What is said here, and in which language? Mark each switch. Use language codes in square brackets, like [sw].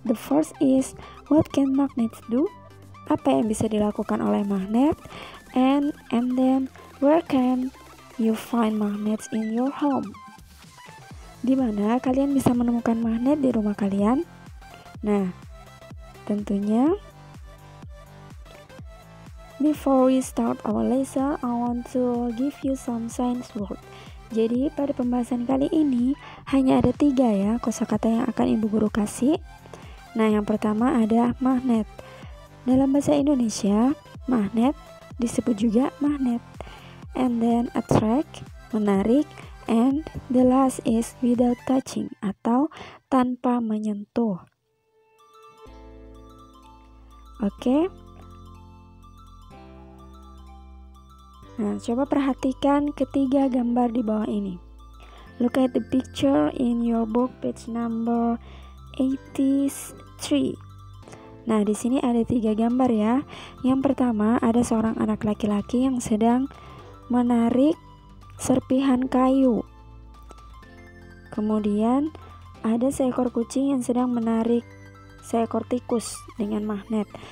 [en] The first is, what can magnets do? [id] Apa yang bisa dilakukan oleh magnet? [en] And then, where can you find magnets in your home? [id] Di mana kalian bisa menemukan magnet di rumah kalian? Nah, tentunya [en] before we start our lesson, I want to give you some science word. [id] Jadi pada pembahasan kali ini hanya ada 3 ya kosakata yang akan ibu guru kasih. Nah, yang pertama ada magnet. Dalam bahasa Indonesia, magnet disebut juga magnet. [en] And then attract, menarik. And the last is without touching [id] atau tanpa menyentuh. Oke. Nah, coba perhatikan ketiga gambar di bawah ini. [en] Look at the picture in your book page number 83. [id] Nah, di sini ada 3 gambar ya. Yang pertama ada seorang anak laki-laki yang sedang menarik serpihan kayu. Kemudian ada seekor kucing yang sedang menarik seekor tikus dengan magnet.